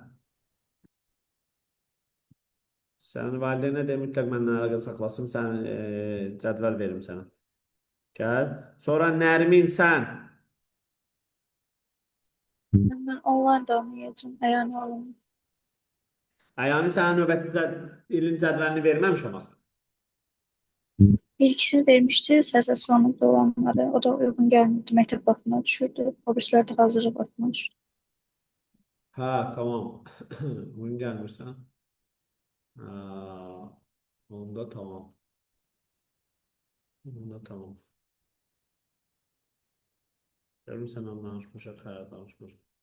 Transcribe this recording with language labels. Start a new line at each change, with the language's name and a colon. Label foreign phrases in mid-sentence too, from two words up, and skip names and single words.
Azerbaijani: Sən valideynə de mütləq məndən əlaqə saxlasın, sən cədvəl verim sənə. Gəl. Sonra Nərmin sən.
Turkish: Ben online da oynayacağım. Eğer ne olur.
Azerbaijani: Yəni sənə növbəti ilin cədvəlini verməmişəm axı.
Turkish: Bir ikisini vermişti. Sese sonunda olanları. O da uygun gelmedi. Mektep bakımına düşürdü. O birisler de hazırlık bakımına düştü.
Azerbaijani: Hə, tamam. Bugün gəlmirsən. Hə, onda tamam. Onda tamam. Görüm sənə danışmışıq, hə, danışmışıq.